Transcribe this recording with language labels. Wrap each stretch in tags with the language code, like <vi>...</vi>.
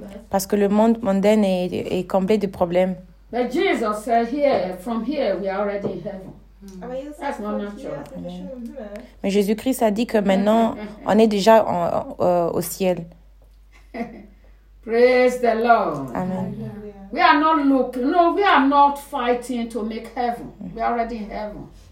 <fr>Parce que le monde mondain est comblé de problèmes.</fr> <en>But Jesus said here, from here we are already in heaven. That's not natural.</en> <fr>Mais Jésus-Christ a dit que maintenant on est déjà au ciel.</fr> <en>Praise the Lord. Amen. We are not looking. No, we are not fighting to make heaven. We are already in heaven.</en>